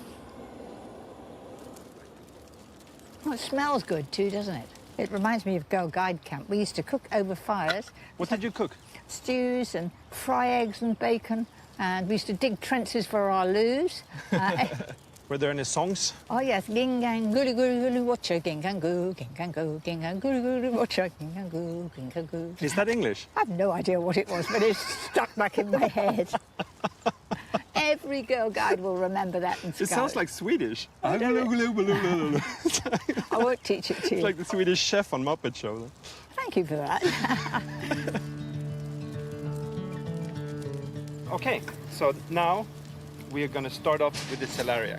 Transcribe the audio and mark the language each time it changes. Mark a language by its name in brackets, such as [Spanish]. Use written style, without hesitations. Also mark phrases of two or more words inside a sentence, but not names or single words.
[English] Well, it smells good too, doesn't it? It reminds me of Girl Guide Camp. We used to cook over fires. What did you cook? Stews and fry eggs and bacon. And we used to dig trenches for our loos. Were there any songs? Oh, yes. Gingang, gulu, gulu, gulu, watcha, gingang, goo, gingang, gulu, gulu, watcha, gingang, goo, gingang, goo. Is that English? I have no idea what it was, but it's stuck back in my head. Every girl guide will remember that and It sounds like Swedish. I won't teach it to you. It's like the Swedish chef on Muppet Show. Thank you for that. Okay, so now we are going to start off with the celeriac.